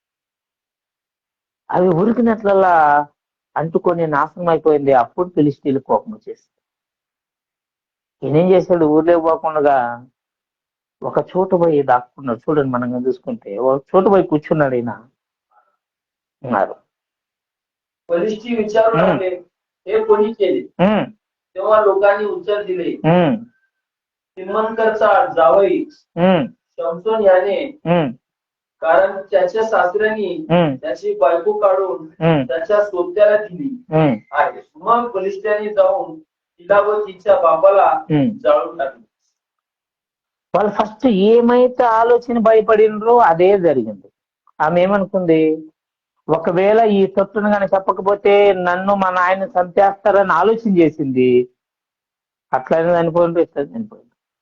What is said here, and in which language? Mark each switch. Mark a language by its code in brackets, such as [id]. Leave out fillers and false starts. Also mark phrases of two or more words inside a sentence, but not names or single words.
[te] అవి ఉరికినట్లలా అంటుకొని నాశనం అయిపోయింది. అప్పుడు ఫిలిష్తీయులు కోపం వచ్చేసి ఈయనేం చేశాడు? ఊర్లో పోకుండా ఒక చోటు పోయి దాక్కున్నాడు. చూడండి, మనం చూసుకుంటే ఒక చోటు పోయి కూర్చున్నాడు. ఈయన ఉన్నారు. [mr] फलिष्ती विचारू लागले, हे कोणी केले? तेव्हा लोकांनी उत्तर दिले, तिम्मनकरचा जावई शमशोन याने, कारण त्याच्या सासऱ्यानी त्याची बायको काढून त्याच्या सोबत्याला दिली आहे. मग फलिष्त्याने जाऊन तिला व तिच्या बापाला जाळून टाकले. [te] వాళ్ళు ఫస్ట్ ఏమైతే ఆలోచన భయపడినరో అదే జరిగింది. ఆమె ఏమనుకుంది? ఒకవేళ ఈ తొట్టును కానీ చెప్పకపోతే నన్ను మా నాయన చంపేస్తారని ఆలోచన చేసింది. అట్లనే చనిపోయింది, ఇట్లా చనిపోయింది.